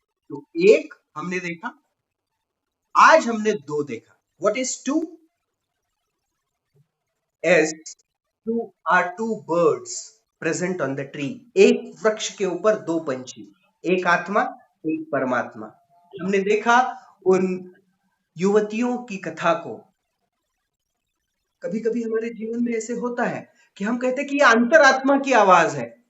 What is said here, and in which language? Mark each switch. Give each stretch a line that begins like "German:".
Hindi: तो एक हमने देखा, आज हमने दो देखा.
English: What is two? as two birds present on the tree.
Hindi: एक वृक्ष के ऊपर दो पंछी, एक आत्मा, एक परमात्मा. हमने देखा उन युवतियों की कथा को. कभी कभी हमारे जीवन में ऐसे होता है कि हम कहते हैं कि ये अंतरात्मा की आवाज है.